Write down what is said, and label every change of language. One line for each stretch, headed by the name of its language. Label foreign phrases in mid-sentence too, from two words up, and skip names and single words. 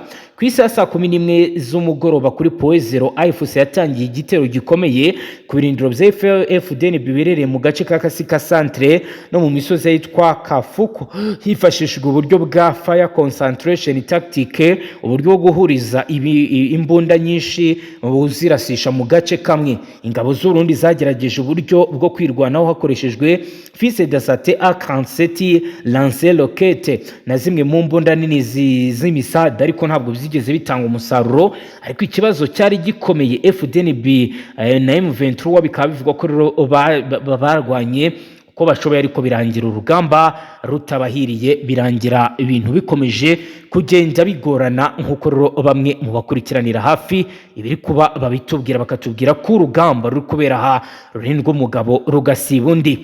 Kinyarwanda: Ku isi ya saa 11 z'umugoroba kuri Poezero, AFC yatangiye igitero gikomeye ku birindiro bya FDN biberereye mu gace ka Kasika Centre no mu misozi yitwa Kafuku, hifashishijwe uburyo bwa
English: fire concentration
Kinyarwanda: tactique, uburyo bwo guhuriza imbunda nyinshi buzirasisha mu gace kamwe. Ingabo z'u Burundi zagerageje uburyo bwo kwirwanaho hakoreshejwe
French: fils d'assaut A47 lance roquette
Kinyarwanda: na zimwe mu mbunda nini z'imisada, ariko ntabwo zigeze bitanga umusaruro. Ariko ikibazo cyari gikomeye, FDNB na M23 bikaba bivugwa ko barwanye ko bashoboye, ariko birangira urugamba rutabahiriye, birangira ibintu bikomeje kugenda bigorana, nk'uko rero bamwe mu bakurikiranira hafi ibiri kuba babitubwira, bakatubwira ko urugamba ruri kubera aha rurindwa umugabo rugasiba undi.